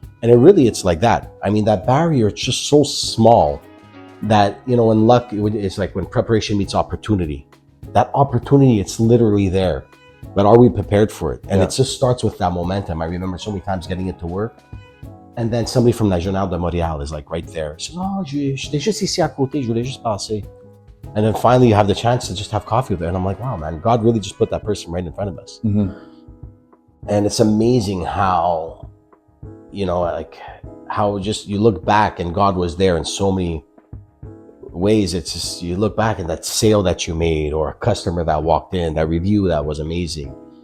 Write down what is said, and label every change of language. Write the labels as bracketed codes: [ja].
[en] And it's like that. I mean, that barrier, it's just so small that, in luck, it's like when preparation meets opportunity. That opportunity, it's literally there. But are we prepared for it? And it just starts with that momentum. I remember so many times getting into work, and then somebody from la Journal de Montréal is like right there. [fr] She says, j'étais juste ici à côté, je voulais juste passer. [en] And then finally you have the chance to just have coffee with her. And I'm like, wow, man, God really just put that person right in front of us. And it's amazing how, how just you look back and God was there in so many ways. It's just, you look back at that sale that you made, or a customer that walked in, that review that was amazing.